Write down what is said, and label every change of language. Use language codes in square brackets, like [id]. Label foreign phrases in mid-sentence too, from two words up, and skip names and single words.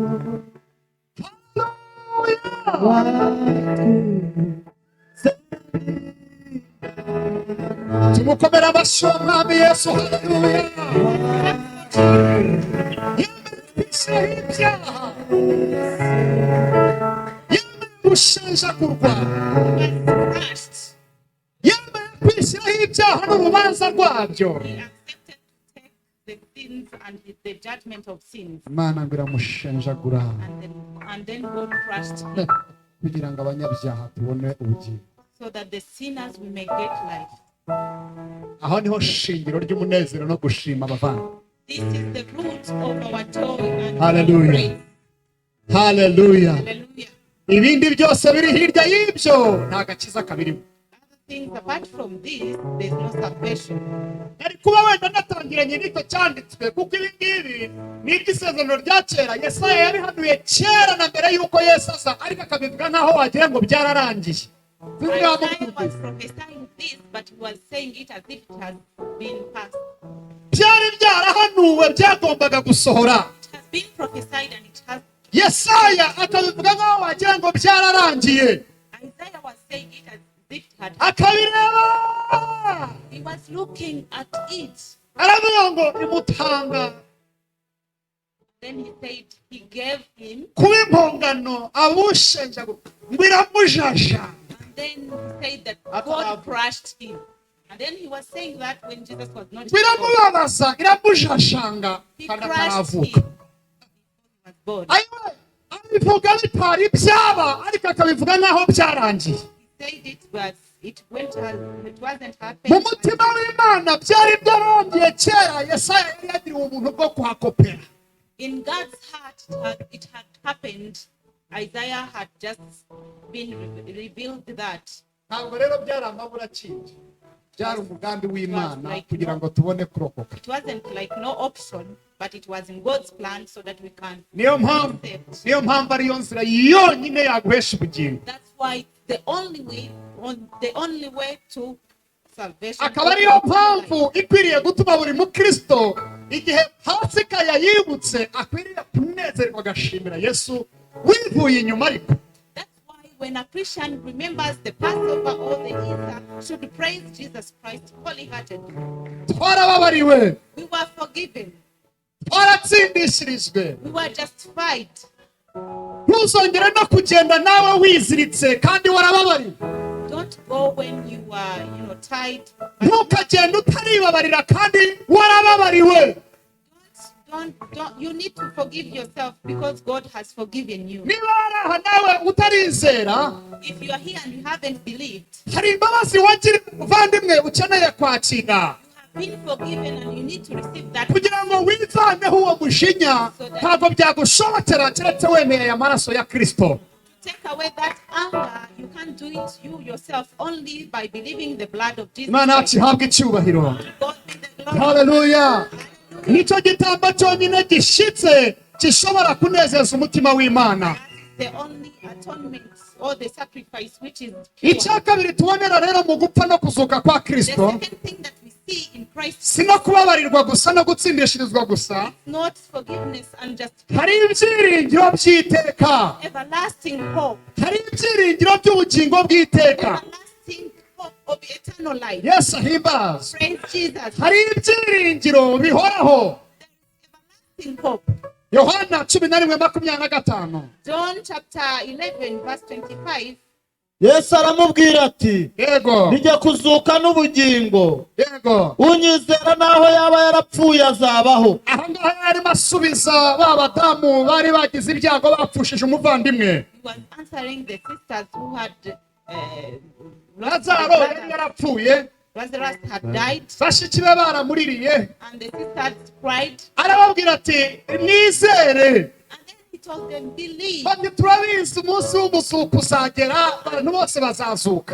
[rw] Tumukomera amashyi umwami Yesu. Haleluya. Yemeye ibyaha, yemeye gushenjagurwa, yemeye kwishyiraho ibyaha n'urubanza rwabyo. [en] He accepted to take the sins and the judgment of sins. [rw] Imana ngo iramushenjagura [en] And then God crushed him [rw] kugira ngo abanyabyaha tubone ubugingo. [en] so that the sinners we may get life. [rw] Aho niho shingiro ry'umunezero no gushima abavana. [en] This is the root of our joy and Hallelujah. our praise. [rw] Haleluya. [en] Hallelujah. [rw] Ibindi byose biri hirya y'ibyo nta gakiza kabirimo. [en] Other things apart from this, there's no salvation. [rw] Yari kuba wenda natangiranye n'icyo cyanditswe, kuko ibi ngibi ni iby'isezerano rya kera. Yesaya yabihanuye kera na mbere y'uko Yesu aza, ariko akabivuga nk'aho wagira ngo byararangiye. [en] Isaiah was prophesying this, but he was saying it as if it has been passed. [rw] Byari byarahanuwe byagombaga gusohora. [en] It has been prophesied and it has. [rw] Yesaya akabivuga nkaho wagira ngo byararangiye. [en] Isaiah was saying it as if it had. [rw] Akabireba. [en] He was looking at it. [rw] Aravuga ngo imutanga. [en] Then he said he gave him. [rw] Kuba impongano abushenja ngo iramujajanga. [en] And then he said that God crushed him. And then he was saying that when Jesus was not born, [rw] Biramubabaza iramujajanga [en] he [rw] kandi [en] crushed [rw] ataravuka. [en] him. He was born. [rw] Ayiwe abivuga bitari byaba ariko akabivuga nkaho byarangiye. [en] He said it wasn't [rw] Mu [en] happening. [rw] mutima w'Imana byari byarangiye kera. Yesaya yari yagiriwe ubuntu bwo kuhakopera. [en] In God's heart, it had happened. Isaiah had just been revealed that. [rw] Ntabwo rero byari amaburacyindi. Byari umugambi w'Imana kugira ngo tubone kurokoka. [en] It wasn't like no option, but it was in God's plan so that we can [rw] Niyo mpamvu ariyo nzira yonyine yaguhesha ubugingo. [en] That's why the only way to salvation. [rw] Akaba ariyo mpamvu ikwiriye gutuma buri mukristo igihe Pasika yayibutse akwiriye kunezerwa agashimira Yesu wivuye inyuma ariko. [en] That's why when a Christian remembers the Passover or the Easter, should praise Jesus Christ wholeheartedly. [rw] Twarababariwe. [en] We were forgiven. [rw] Twaratsindishirijwe. [en] We were justified. [rw] Ntuzongere no kugenda nawe wiziritse kandi warababariwe. [en] Don't go when you are, tied. [rw] Ntukagende utaribabarira kandi warababariwe. [en] Don't. You need to forgive yourself because God has forgiven you. [rw] Niba waraha nawe utarizera, [en] If you are here and you haven't believed, [rw] hari imbabazi wagira uvandimwe ukeneye kwakira. [en] you have been forgiven and you need to receive that. [rw] Kugira ngo wivaneho uwo mushinya ntabwo byagushobokera keretse wemeye amaraso ya Kristo. [en] Take away that anger, you can't do it you yourself only by believing the blood of Jesus [rw] Imana [en] Christ. [rw] yahabwa icyubahiro. [en] God be the glory. [rw] Haleluya. Nicyo gitambo cyonyine gishitse gishobora kunezeza umutima w'Imana. [en] The only atonement or the sacrifice which is pure. [rw] Icya kabiri tubonera rero mu gupfa no kuzuka kwa [en] The [rw] Kristo [en] second thing that we see in Christ [rw] si no kubabarirwa gusa no gutsindishirizwa gusa, [en] is not forgiveness and just [rw] hari ibyiringiro by'iteka, [en] everlasting hope. [rw] hari ibyiringiro by'ubugingo bw'iteka. [en] Everlasting hope of eternal life. [rw] Yesu ahimbaza. [en] Praise Jesus. [rw] Hari ibyiringiro bihoraho. [en] Everlasting hope. [rw] Yohana 11:25. [en] John chapter 11 verse 25. [rw] Yesu aramubwira ati Yego. nijya kuzuka n'ubugingo, Yego. unyizera naho yaba yarapfuye azabaho. Aha ngaha yarimo asubiza ba badamu bari bagize ibyago bapfushije umuvandimwe. [en] He was answering the sisters who had lost [rw] Lazaro [en] their [rw] yari [en] brother. [rw] yarapfuye. [en] Lazarus had died [rw] Bashiki be baramuririye. [en] and the sisters cried. [rw] Arababwira ati nizere. [en] And then he told them, believe. [rw] Bati turabizi umunsi w'umuzuko uzagera abantu bose bazazuka.